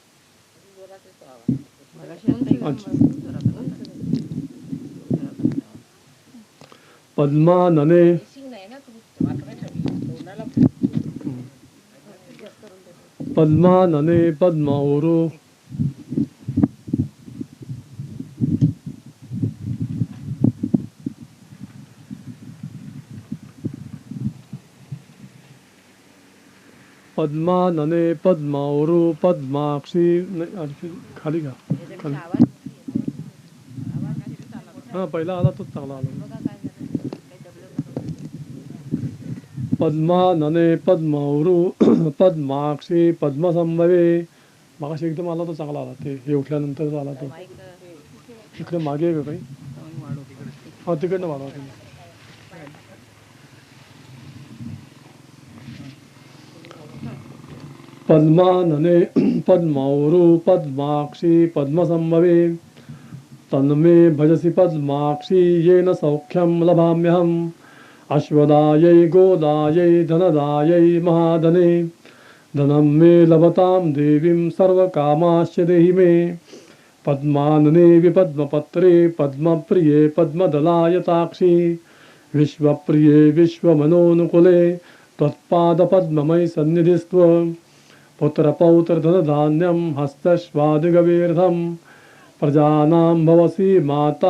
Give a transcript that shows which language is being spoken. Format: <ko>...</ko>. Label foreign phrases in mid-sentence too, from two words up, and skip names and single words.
<sa>पद्मानने पद्मानने पद्मौरु पद्मानने पद्मौरु पद्माक्षी</sa> <mr>खाली का खाली हां पहिला आला तोच चांगला आला</mr> <sa>पद्मानने पद्मौरु पद्माक्षी पद्मसंभवे</sa> <mr>मागाशी एकदम आला तो चांगला आला ते हे उठल्यानंतर आला तो इकडे मागे आहे का काही हां तिकडनं वाढवा तुम्ही</mr> <sa>पद्मानने पद्मौरु पद्माक्षी पद्मसंभवे तन्मे भजसि पद्माक्षी येन सौख्यं लभाम्यहम् अश्वदायै गोदायै धनदायै महाधने धनं मे लभतां देवीं सर्वकामाश्च देहि मे पद्मानने विपद्मपत्रे पद्मप्रिये पद्मदलायताक्षी विश्वप्रिये विश्वमनोनुकुले त्वत्पादपद्ममयि सन्निधिस्त्व पुत्रपौत्रधनधान्यं हस्तश्वादिगवीर्धं प्रजानां भवसि माता</sa>